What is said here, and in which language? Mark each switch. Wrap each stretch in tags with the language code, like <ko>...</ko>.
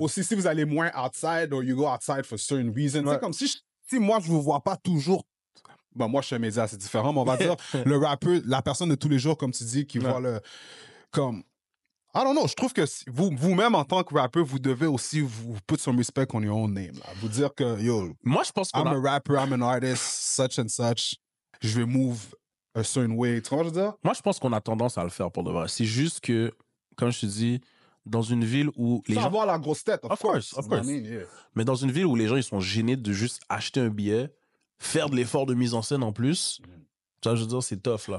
<fr>Aussi, si vous allez moins</fr> <en>outside or you go outside for certain reasons.</en> <fr>Ouais. C'est comme si moi, je vous vois pas toujours. Ben, moi, je suis un média, c'est différent, mais on va dire le rappeur, la personne de tous les jours, comme tu dis, qui voit le. Comme.</fr> <en>I don't know,</en> <fr>je trouve que vous-même, en tant que rappeur, vous devez aussi vous</fr> <en>put some respect on your own name.</en> <fr>Là. Vous dire que, yo, moi, je pense</fr> <en>I'm a rapper, I'm an artist, such and such.</en> <fr>Je vais</fr> <en>move a certain way.</en> <fr>Tu comprends ce que je veux dire? Moi, je pense qu'on a tendance à le faire pour de vrai. C'est juste que, comme je te dis, dans une ville où les Sans gens... avoir la grosse tête,</fr> <en>Of course. I mean, yeah.</en> <fr>Mais dans une ville où les gens, ils sont gênés de juste acheter un billet, faire de l'effort de mise en scène en plus, ça, je veux dire, c'est tough, là.</fr>